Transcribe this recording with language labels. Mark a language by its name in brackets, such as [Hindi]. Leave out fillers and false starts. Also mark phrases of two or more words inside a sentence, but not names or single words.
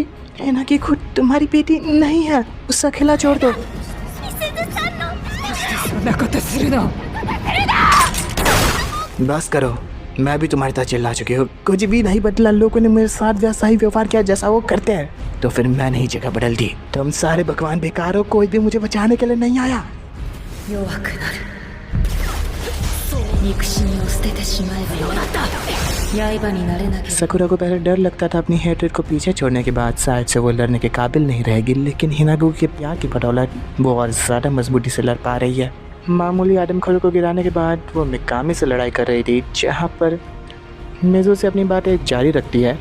[Hindi] हिनागी खुद तुम्हारी बेटी नहीं है, उसका खिला छोड़ दो। बस करो, मैं भी तुम्हारी तरह चिल्ला चुकी हूँ। कुछ भी नहीं बदला, लोगों ने मेरे साथ वैसा ही व्यवहार किया जैसा वो करते हैं, तो फिर मैंने ही जगह बदल दी। तुम सारे भगवान बेकार हो, कोई भी मुझे बचाने के लिए नहीं आया। [Japanese] 弱くなる。憎しみを捨ててしまえばよかった。刃になれなければ。 [Hindi] सकुरा को पहले डर लगता था अपनी हेट्रेड को पीछे छोड़ने के बाद शायद से वो लड़ने के काबिल नहीं रहेगी, लेकिन हिनागु के प्यार की बदौलत वो और ज़्यादा मजबूती से लड़ पा रही है। मामूली आदमखोरों को गिराने के बाद वो मिकामी से लड़ाई कर रही थी, जहाँ पर मिज़ो से अपनी बातें जारी रखती है।